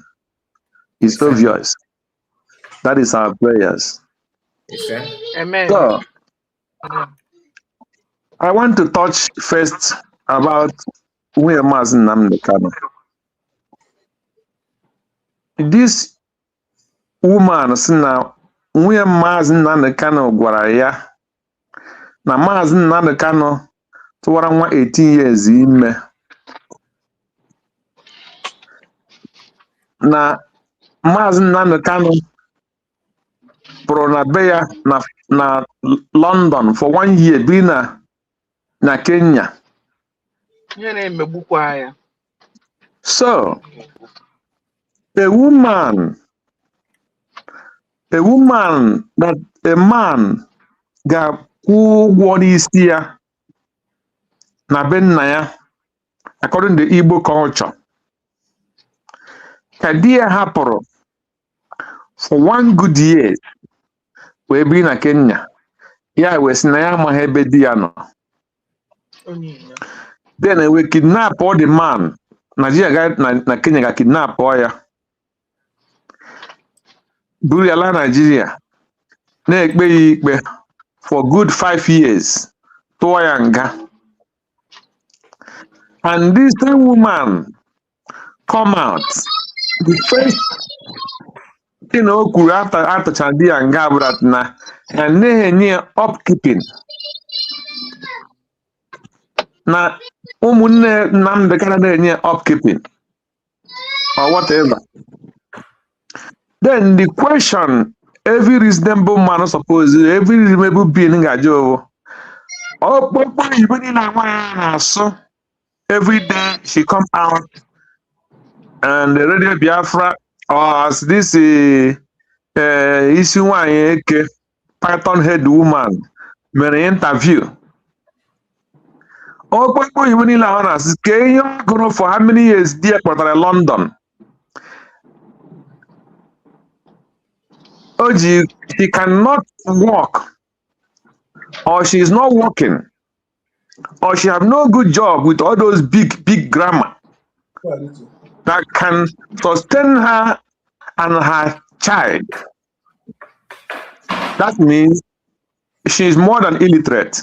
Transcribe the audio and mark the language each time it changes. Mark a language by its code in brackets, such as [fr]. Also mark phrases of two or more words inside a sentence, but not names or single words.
[en] It's obvious. That is our prayers. Amen. So I want to touch first about where Nneka. This woman [ig] sị na nwunye Nneka gwara ya na Nneka tụwara nwa 18 years ime na Nneka pụrụ na be ya na London [en] for 1 year [ig] bi na Kenya. [en] So a woman that a man [ig] ga-kwụ ụgwọ n'isi ya na be nna ya [en] according to Igbo culture [ig] ka di ya hapụrụ [en] for 1 good year [ig] wee bi na Kenya ya wee sị na ya amaghị ebe di ya nọ. [en] Then we kidnap all the man [ig] Nigeria na Kenya ga kidnap ya buru ya la Nigeria na-ekpe ya ikpe [en] for good 5 years [ig] tụọ ya nga. [en] And this same woman come out the first thing [ig] o kwuru after chadi ya nga bụ that na ya na-enye upkeeping na ụmụnne Nnamdi Kanu na-enye [en] upkeeping or whatever. Then the question every reasonable man suppose every reasonable being [ig] ga-ajụ ọkpọkpọ Igbo niile na-asụ [en] every day she come out and the radio Biafra or as this [ig] isi nwanyị eke [en] python head woman mere interview. [ig] Ọkpọkpọ Igbo niile na-asụ ka ihe ọ gụrụ [en] for how many years [ig] di ya kpọtara London. Oji, [en] she cannot walk, or she is not working, or she have no good job with all those big grammar that can sustain her and her child. That means she is more than illiterate.